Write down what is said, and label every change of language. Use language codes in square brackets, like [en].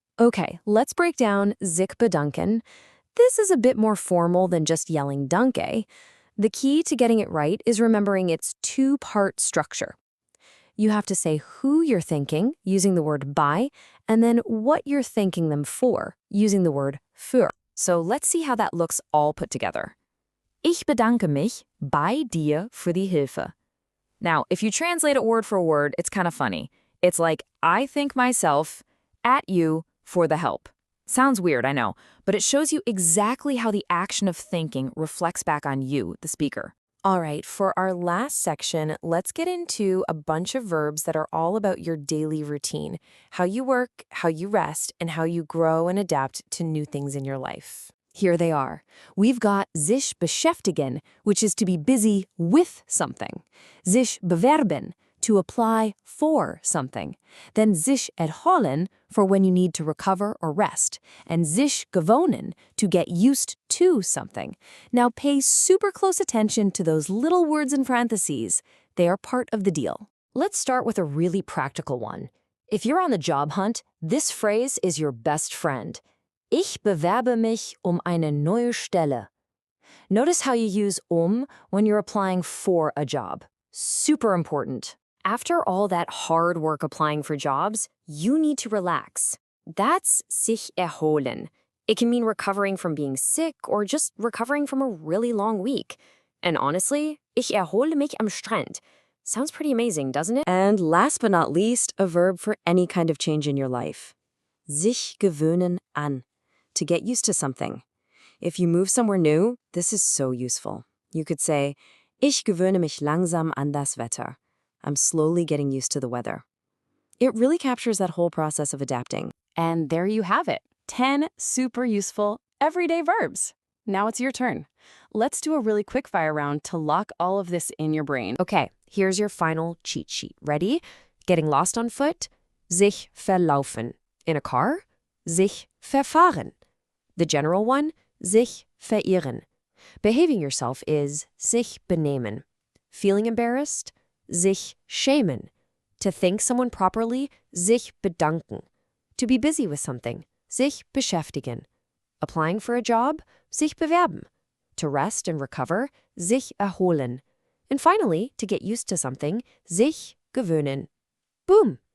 [en] Okay, let's break down sich bedanken. This is a bit more formal than just yelling Danke. The key to getting it right is remembering its two-part structure. You have to say who you're thanking, using the word bei, and then what you're thanking them for, using the word für. So let's see how that looks all put together. [de] Ich bedanke mich bei dir für die Hilfe. [en] Now, if you translate it word for word, it's kind of funny. It's like, I thank myself at you for the help. Sounds weird, I know, but it shows you exactly how the action of thanking reflects back on you, the speaker. All right, for our last section, let's get into a bunch of verbs that are all about your daily routine, how you work, how you rest, and how you grow and adapt to new things in your life. Here they are. We've got sich beschäftigen, which is to be busy with something. Sich bewerben, to apply for something. Then sich erholen, for when you need to recover or rest. And sich gewohnen, to get used to something. Now pay super close attention to those little words in parentheses. They are part of the deal. Let's start with a really practical one. If you're on the job hunt, this phrase is your best friend. [de] Ich bewerbe mich eine neue Stelle. [en] Notice how you use when you're applying for a job. Super important. After all that hard work applying for jobs, you need to relax. That's sich erholen. It can mean recovering from being sick or just recovering from a really long week. And honestly, [de] ich erhole mich am Strand. [en] Sounds pretty amazing, doesn't it? And last but not least, a verb for any kind of change in your life. Sich gewöhnen an. To get used to something. If you move somewhere new, this is so useful. You could say, [de] Ich gewöhne mich langsam an das Wetter. [en] I'm slowly getting used to the weather. It really captures that whole process of adapting. And there you have it, 10 super useful everyday verbs. Now it's your turn. Let's do a really quick fire round to lock all of this in your brain. Okay, here's your final cheat sheet. Ready? Getting lost on foot? Sich verlaufen. In a car? Sich verfahren. The general one? Sich verirren. Behaving yourself is sich benehmen. Feeling embarrassed? Sich schämen. To thank someone properly? Sich bedanken. To be busy with something? Sich beschäftigen. Applying for a job? Sich bewerben. To rest and recover? Sich erholen. And finally, to get used to something? Sich gewöhnen. Boom!